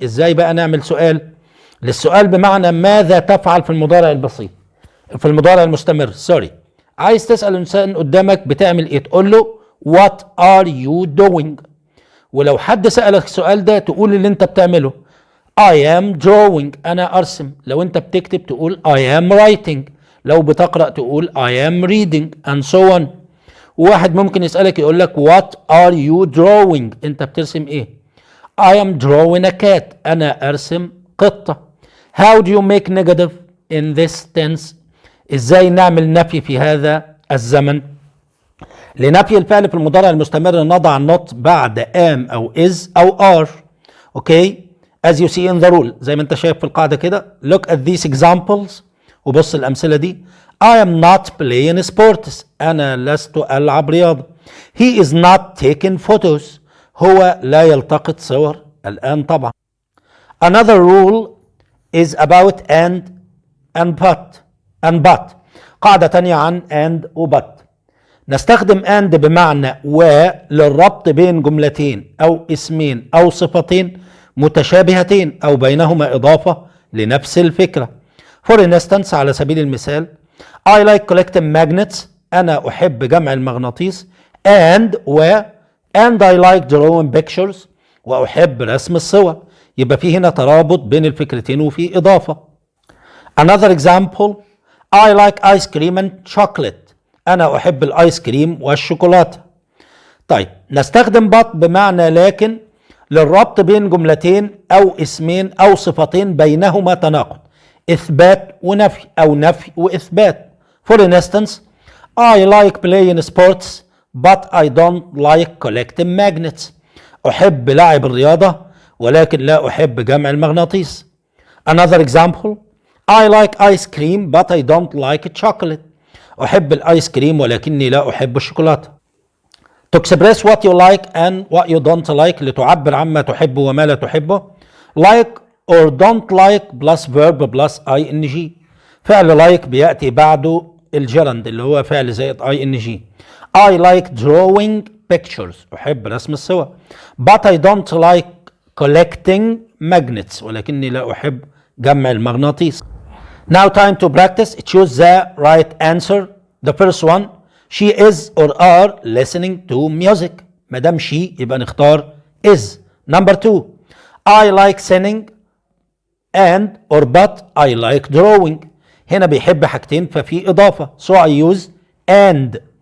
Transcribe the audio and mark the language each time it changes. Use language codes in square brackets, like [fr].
[ar] ازاي بقى نعمل سؤال؟ للسؤال بمعنى ماذا تفعل في المضارع البسيط، في المضارع المستمر. سوري. عايز تسأل انسان قدامك بتعمل ايه؟ تقول له [en] what are you doing. [ar] ولو حد سألك السؤال ده تقول اللي انت بتعمله. [en] I am drawing. [ar] أنا أرسم. لو أنت بتكتب تقول [en] I am writing. لو بتقرأ تقول I am reading and so on. واحد ممكن يسألك يقول لك What are you drawing؟ [ar] أنت بترسم إيه؟ [en] I am drawing a cat. [ar] أنا أرسم قطة. [en] How do you make negative in this tense؟ [ar] إزاي نعمل نفي في هذا الزمن؟ لنفي الفعل في المضارع المستمر نضع not بعد am أو is أو are. أوكي؟ [en] As you see in the rule. [ar] زي ما انت شايف في القاعدة كده. [en] Look at these examples. [ar] وبص الأمثلة دي. [en] I am not playing sports. [ar] أنا لست ألعب رياضة. [en] He is not taking photos. [ar] هو لا يلتقط صور الآن طبعا. [en] Another rule is about and but. [ar] قاعدة تانية عن and و but. نستخدم and بمعنى و للربط بين جملتين أو اسمين أو صفتين متشابهتين أو بينهما إضافة لنفس الفكرة. [en] For instance [ar] على سبيل المثال [en] I like collecting magnets. [ar] أنا أحب جمع المغناطيس. [en] And I like drawing pictures. [ar] وأحب رسم الصور. يبقى في هنا ترابط بين الفكرتين وفي إضافة. [en] Another example I like ice cream and chocolate. [ar] أنا أحب الآيس كريم والشوكولاتة. طيب نستخدم but بمعنى لكن للربط بين جملتين أو اسمين أو صفتين بينهما تناقض. إثبات ونفي أو نفي وإثبات. [en] For instance I like playing sports but I don't like collecting magnets. [ar] أحب لعب الرياضة ولكن لا أحب جمع المغناطيس. [en] Another example I like ice cream but I don't like chocolate. [ar] أحب الآيس كريم ولكني لا أحب الشوكولاتة. [en] To express what you like and what you don't like. [ar] لتعبر عما تحبه وما لا تحبه. [en] Like or don't like plus verb plus ing. [ar] فعل like بيأتي بعده الجرند اللي هو فعل زائد ing. [en] I like drawing pictures. [ar] أحب رسم الصور. [en] But I don't like collecting [ar] magnets ولكني لا أحب جمع المغناطيس. [en] Now time to practice. Choose the right answer. The first one, she is or are listening to music. [ar] ما دام she يبقى نختار is. [en] Number two, I like singing and or but I like drawing. [ar] هنا بيحب حاجتين ففي إضافة [en] so I use and.